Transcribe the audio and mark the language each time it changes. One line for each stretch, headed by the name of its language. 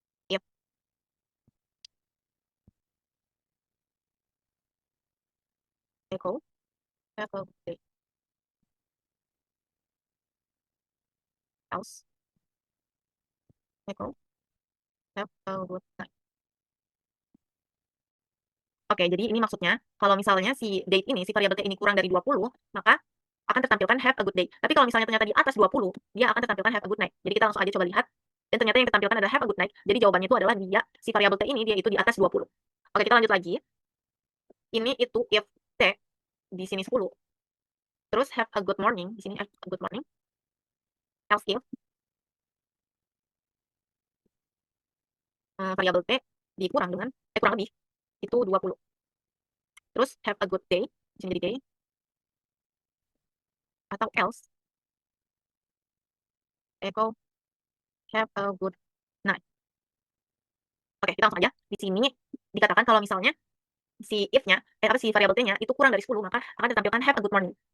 English: If echo date else echo have a good night.
Indonesian: Oke, jadi ini maksudnya kalau misalnya si date ini, si variabel ini kurang dari 20, maka akan tertampilkan
English: have a good day.
Indonesian: Tapi kalau misalnya ternyata di atas 20, dia akan tertampilkan
English: have a good night.
Indonesian: Jadi kita langsung aja coba lihat. Dan ternyata yang tertampilkan adalah
English: have a good night.
Indonesian: Jadi jawabannya itu adalah dia, si variabel T ini, dia itu di atas 20. Oke, kita lanjut lagi. Ini itu if T di sini 10. Terus
English: have a good morning,
Indonesian: di sini have a good morning. Else if variabel T dikurang dengan, kurang lebih, itu 20. Terus have a good day, di sini jadi day. Atau else,
English: echo have a good night.
Indonesian: Oke, kita langsung aja. Di sini dikatakan kalau misalnya si if-nya, atau si variabel T-nya itu kurang dari 10, maka akan ditampilkan
English: have a good morning.